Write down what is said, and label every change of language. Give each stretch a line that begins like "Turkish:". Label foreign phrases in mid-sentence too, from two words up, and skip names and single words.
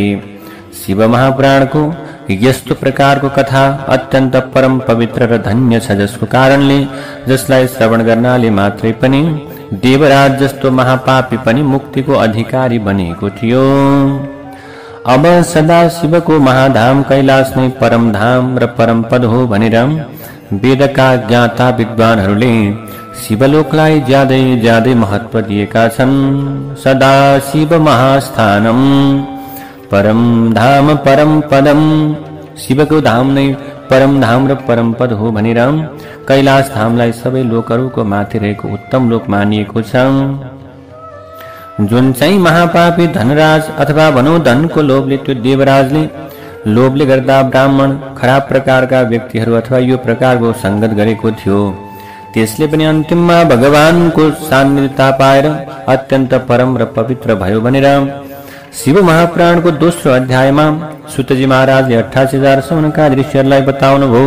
Nepali: शिव महापुराणको यस्तो प्रकारको कथा अत्यन्त परम पवित्र र धन्य छ, जसको कारणले जसलाई श्रवण गर्नाले मात्रै पनि देवराज जस्तो महापापी पनि मुक्तिको अधिकारी बनेको थियो। अब सदा शिवको महाधाम कैलाश नै परम धाम र परम पद हो भनेर वेदका ज्ञाता विद्वानहरूले शिवलोकलाई ज्यादै ज्यादै महत्व दिएका छन्।
Sanskrit: सदा शिव महास्थानम परम धाम परम पदम,
Nepali: शिवको धाम नै परम धाम र परम पद हो भनेर कैलाश धामलाई सबै लोकहरूको माथि रहेको उत्तम लोक मानिएको छ। जुन चाहिँ महापापी धनराज अथवा भनौं धनको लोभले, त्यो देवराजले लोभले गर्दा ब्राह्मण खराब प्रकारका व्यक्तिहरू अथवा यो प्रकारको संगत गरेको थियो, त्यसले पनि अन्तिममा भगवानको सान्निध्यता पाएर अत्यन्त परम र पवित्र भयो भनेर शिव महापुराणको दोस्रो अध्यायमा सुतजी महाराजले 88,000 सौनका दृश्यहरूलाई बताउनु भयो।